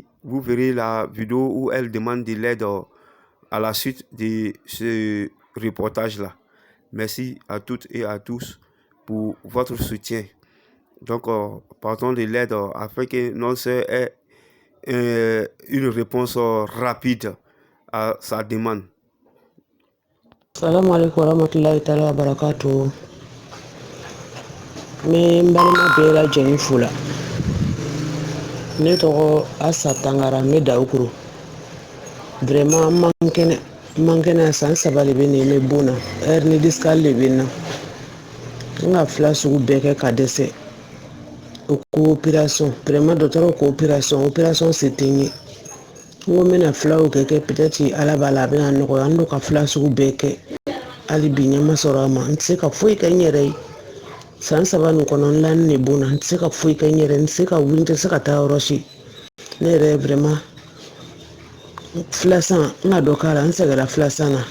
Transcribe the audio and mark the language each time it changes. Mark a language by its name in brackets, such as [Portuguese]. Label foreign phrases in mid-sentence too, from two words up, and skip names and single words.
[French] Vous verrez la vidéo où elle demande de l'aide à la suite de ce reportage-là. Merci à toutes et à tous pour votre soutien. Donc, partons de l'aide afin que notre sœur ait une réponse rapide à sa demande. [Arabic] السلام عليكم ورحمة الله تعالى وبركاته. [Bambara] Me mbalima bɛɛ lajɛlen fo la. Ne tɔgɔ Asa Tangara, me Daoukuru. Vraiment mankɛnɛ san 3 de bɛ ne me bon na. [French] Hernie discale [Bambara] de bɛ na. N ka fila sugu bɛɛ kɛ ka dɛsɛ. O ko opération. Vraiment dɔgɔtɔrɔ ko opération se tɛ n ye. N ko n bɛna filaw kɛ peut-être Ala b'a la a bɛna nɔgɔya. N do ka fila sugu bɛɛ kɛ. Hali bi ɲɛ ma sɔrɔ a ma. N tɛ se ka foyi kɛ n yɛrɛ ye. San 3 nin kɔnɔ n la ne bon na. N tɛ se ka foyi kɛ n yɛrɛ ye. N tɛ se ka wuli, n tɛ se ka taa yɔrɔ si. Ne yɛrɛ vraiment filasan n ka dɔ k'a la, n sɛgɛnna filasan na.